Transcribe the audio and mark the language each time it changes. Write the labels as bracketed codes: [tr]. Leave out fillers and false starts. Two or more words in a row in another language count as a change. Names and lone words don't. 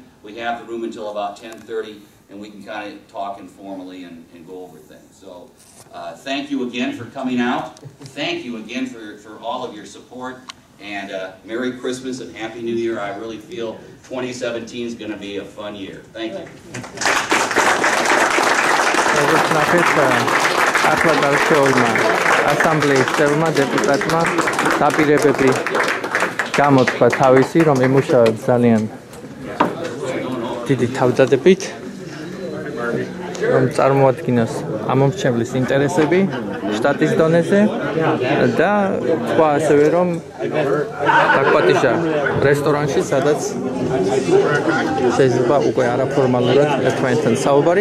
[en] We have the room until about 10:30, and we can kind of talk informally and go over things. So thank you again for coming out. Thank you again for all of your support, and Merry Christmas and Happy New Year. I really feel 2017 is going to be a fun year. Thank you. [ka] ახლა გარშეულმა ასამბლეის წევრმა დეპუტატმა დაპირებები გამოთქვა თავისი, რომ იმუშავებს ძალიან დიდი თავდადებით, რომ წარმოადგინოს ამომრჩევლის ინტერესები შტატის დონეზე და თქვა ასევე, რომ დაგპატიჟა რესტორანში, სადაც შეიძლება უკვე არაფორმალურად ერთმანეთთან საუბარი.